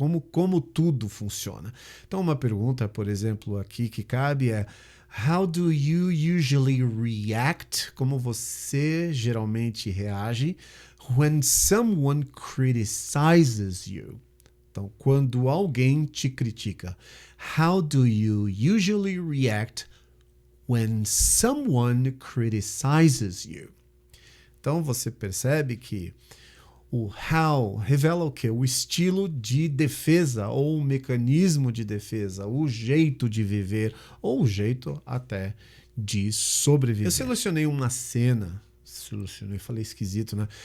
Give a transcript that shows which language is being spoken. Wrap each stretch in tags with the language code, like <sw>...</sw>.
<pt>Como tudo funciona. Então, uma pergunta, por exemplo, aqui que cabe é</pt> <en>How do you usually react?</en> <pt>Como você geralmente reage</pt> <en>when someone criticizes you?</en> <pt>Então, quando alguém te critica.</pt> <en>How do you usually react when someone criticizes you?</en> <pt>Então, você percebe que o how revela o quê? O estilo de defesa ou o mecanismo de defesa, o jeito de viver ou o jeito até de sobreviver. Eu selecionei uma cena, falei esquisito, né?</pt>